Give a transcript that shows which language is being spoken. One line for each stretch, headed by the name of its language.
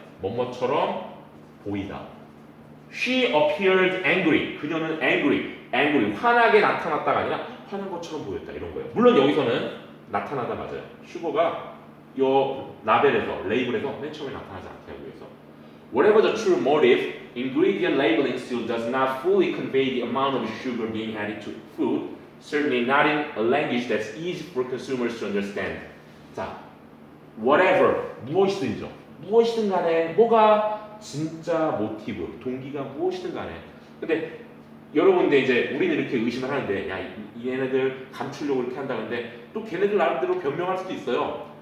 Korean: 뭐뭐처럼 보이다.
English: She appeared angry.
Korean: 그녀는 angry 화나게 나타났다가 아니라 화난 것처럼 보였다 이런 거예요. 물론 여기서는 나타나다 맞아요. 슈거가 요 라벨에서 레이블에서 맨 처음에 나타나지 않게 하기 위해서.
English: Whatever the true motive, ingredient labeling still does not fully convey the amount of sugar being added to food. Certainly not in a language that's easy for consumers to understand.
Korean: 자, whatever 무엇이든 간에 뭐가 진짜 모티브 동기가 무엇이든 간에. 근데 여러분들 이제 우리는 이렇게 의심을 하는데 야 얘네들 감추려고 이렇게 한다는데 또 걔네들 나름대로 변명할 수도 있어요.